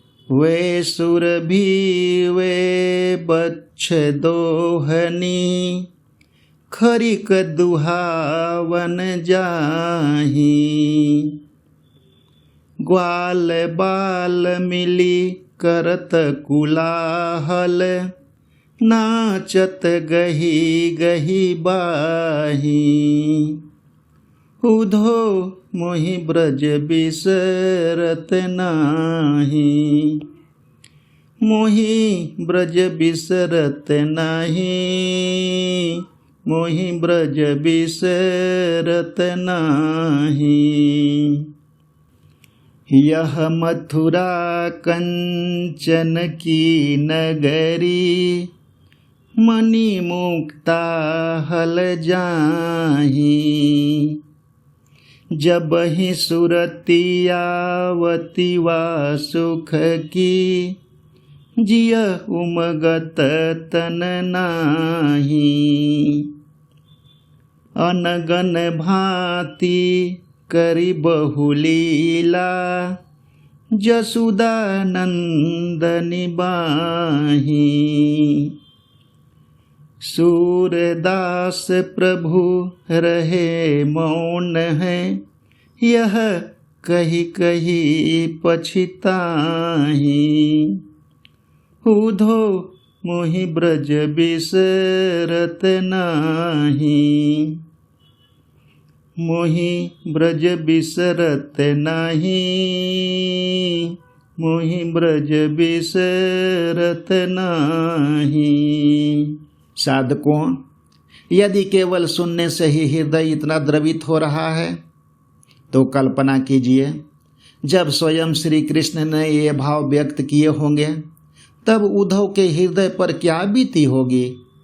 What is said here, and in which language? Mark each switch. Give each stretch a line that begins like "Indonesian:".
Braj: वे सुरभि वे बच्छ दोहनी, खरिक दुहावन जाही। ग्वाल बाल मिली करत कुलाहल, नाचत गही गही बाही। उधो मोहि ब्रज बिसरत नाही, मोहि ब्रज बिसरत नाही, मोहि ब्रज बिसरत नाही। यह मथुरा कंचन की नगरी, मणि मुक्ता हल जाही। जब ही सुरतियावती वा सुख की, जिय उमगत तन नाही। अनगन भांति करी बहुलीला, जसुदा नंदनी बाही। सूरदास प्रभु रहे मौन है, यह कही कही पछताही। उधो मोहि ब्रज बिसरत नाही, मोहि ब्रज बिसरत नाही, मोहि ब्रज बिसरत नाही।
Hindi: साधकों, यदि केवल सुनने से ही हृदय इतना द्रवित हो रहा है तो कल्पना कीजिए जब स्वयं श्री कृष्ण ने ये भाव व्यक्त किए होंगे तब उद्धव के हृदय पर क्या बीती होगी।